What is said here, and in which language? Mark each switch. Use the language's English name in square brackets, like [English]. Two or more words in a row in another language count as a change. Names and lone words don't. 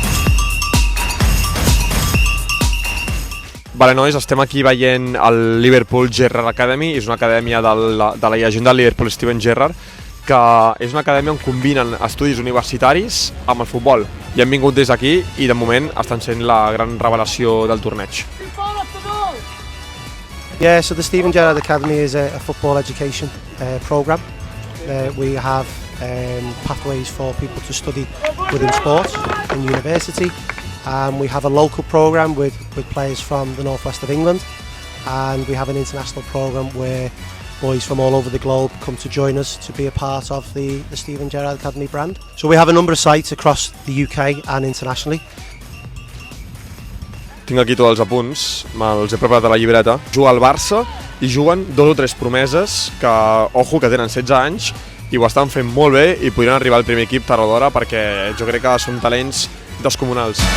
[Catalan] Vale, nois, estem aquí veient el Liverpool Gerrard Academy. És una acadèmia de la llegenda del Liverpool, Steven Gerrard, que és una acadèmia on combinen estudis universitaris amb el futbol. I hem vingut des d'aquí i de moment estan sent la gran revelació del torneig. [English] Yeah, so the Steven Gerrard Academy is a football education program. We have pathways for people to study within sports in university. We have a local program with players from the northwest of England. and we have an international programme where boys from all over the globe come to join us to be a part of the Steven Gerrard Academy brand. So we have a number of sites across the UK and internationally. [Catalan] Tinc aquí tots els apunts, me'ls he preparat a la llibreta. Juga al Barça i juguen 2 o 3 promeses que, ojo, que tenen 16 anys i ho estan fent molt bé i podrien arribar al primer equip tard o d'hora perquè jo crec que són talents descomunals.